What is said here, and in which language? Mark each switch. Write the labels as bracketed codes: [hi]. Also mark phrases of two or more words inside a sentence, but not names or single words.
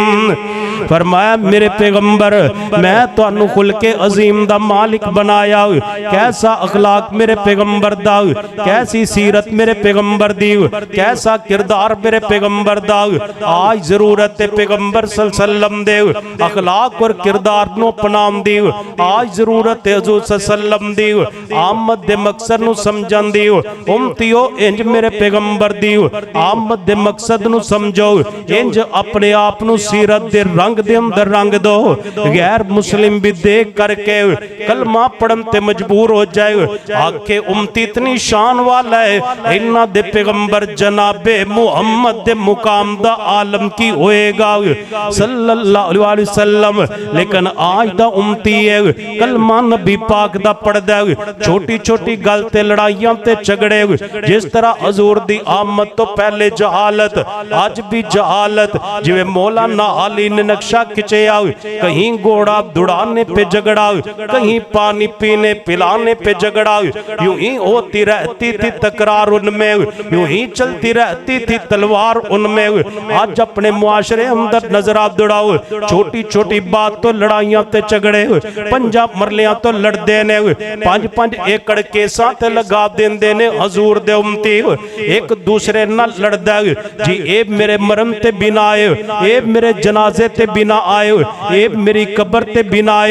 [pa] فرمایا میرے پیغمبر میں تہانوں خلقے عظیم دا مالک بنایا. کیسا اخلاق میرے پیغمبر دا، کیسی سیرت میرے پیغمبر دی، کیسا کردار میرے پیغمبر دا. اج ضرورت ہے پیغمبر [ar] صلى الله عليه وسلم [pa] دے اخلاق اور کردار نوں اپنام دی. اج ضرورت ہے حضور [ar] صلى الله عليه وسلم [pa] دی آمد دے مقصد نوں سمجھن دی. امتیو انج میرے پیغمبر دی آمد دے مقصد نوں سمجھو. انج اپنے آپ نوں سیرت دے رنگ دے اندر رنگ دو. غیر مسلم بھی دیکھ کرکے کلمہ پڑھن تے مجبور ہو جائے. آکھے امتی اتنی شان والا ہے انہاں دے پیغمبر جنابے محمد دے مقام دا عالم کی ہوئے گا [ar] صلى الله عليه وسلم. [pa] لیکن اج دا امتی ہے کلمہ نبی پاک دا پڑھدا ہے. چھوٹی چھوٹی گل تے لڑائیاں تے جھگڑے. جس طرح حضور دی آمد توں پہلے جہالت اج بھی جہالت. جویں مولانا علی نے نقشہ کھچیا [ur] کہیں گھوڑا دوڑانے پہ جھگڑا کہیں پانی پینے پلانے پہ جھگڑا. یوں ہی ہوتی رہتی تھی تکرار ان میں، یوں ہی چلتی رہتی تھی تلوار ان میں. [pa] اج اپنے معاشرے اندر نظراں دوڑاؤ. چھوٹی چھوٹی بات تو لڑائیاں تے جھگڑے پنجا مرلیاں تو لڑدے نے. 5-5 ایکڑ کیساں تے لا دیندے نے حضور دے امتی. ایک دوسرے نال لڑدا جی اے میرے مرن تے بنا آئے، اے میرے جنازے تے بنا آئے، اے میری قبر تے بنا آئے.